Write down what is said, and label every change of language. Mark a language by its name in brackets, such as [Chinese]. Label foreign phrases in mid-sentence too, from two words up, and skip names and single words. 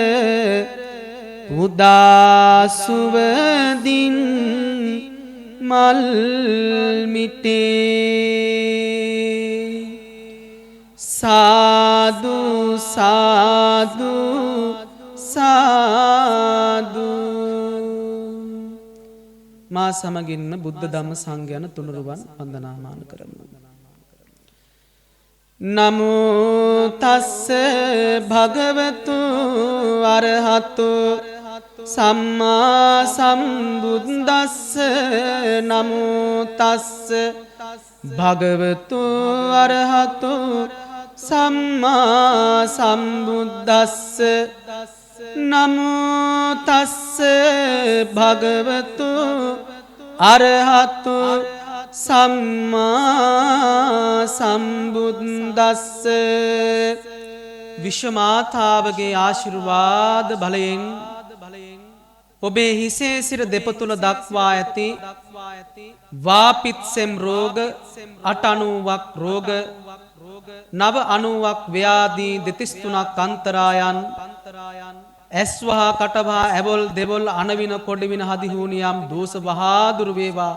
[Sinhala] උදාසුවදින් මල් මිටේ සාදු සාදු සාදු මා සමගින්ම බුද්ධ ධම්ම සංඝ යන තුනුරුවන් වන්දනාමාන කරමු. [Pali] නමෝ තස්ස භගවතු අරහතු සම්මා සම්බුද්දස්ස නමෝ තස්ස භගවතු අරහතු සම්මා සම්බුද්දස්ස නමෝ තස්ස භගවතු අරහතු සම්මා සම්බුද්දස්ස [Sinhala] විශ්වමාතාවගේ ආශිර්වාද බලයෙන් ඔබේ හිසේ සිර දෙපතුල දක්වා ඇති වාපිත්සෙම් රෝග 890ක් රෝග 990ක් ව්‍යාධි 33ක් අන්තරායන් ඇස්වහා කටවහා ඇබොල් දෙබොල් අනවින කොඩවින හදිහූනියම් දෝෂ වහා දුරු වේවා.